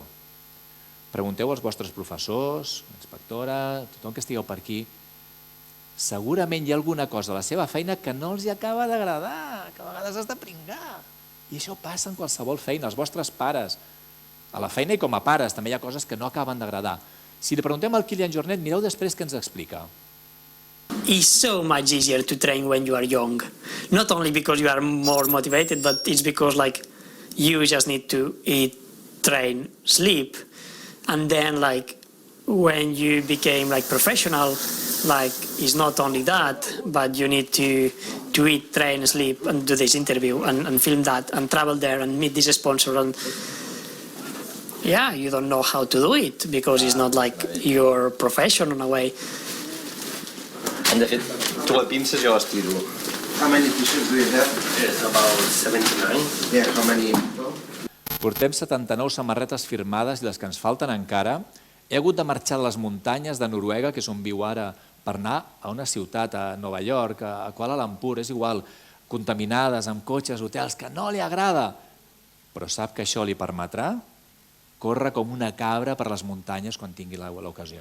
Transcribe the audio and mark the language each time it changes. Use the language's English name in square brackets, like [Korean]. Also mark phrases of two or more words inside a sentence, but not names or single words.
[Catalan] Pregunteu als vostres professors, inspectora, tothom que estigueu per aquí, segurament hi ha alguna cosa a la seva feina que no els acaba d'agradar, que a vegades has de pringar. I això passa en qualsevol feina, els vostres pares. A la feina i com a pares també hi ha coses que no acaben d'agradar. Si li preguntem al Kilian Jornet, mireu després què ens explica. [English] It's so much easier to train when you are young. Not only because you are more motivated, but it's because like you just need to eat, train, sleep. And then like when you became like professional, like it's not only that, but you need to eat, train, sleep, and do this interview and film that and travel there and meet this sponsor and yeah, you don't know how to do it because it's not like your profession in a way. [Catalan] And de fet, tu el pinces, jo estiro. [English] How many t-shirts do you have? It's about 79. Yeah, how many? [Catalan] Portem 79 samarretes firmades i les que ens falten encara. He hagut de marxar de les muntanyes de Noruega, que és on viu ara, per anar a una ciutat, a Nova York, a Kuala Lumpur, és igual, contaminades, amb cotxes, hotels, que no li agrada. Però sap que això li permetrà córrer com una cabra per les muntanyes quan tingui l'ocasió.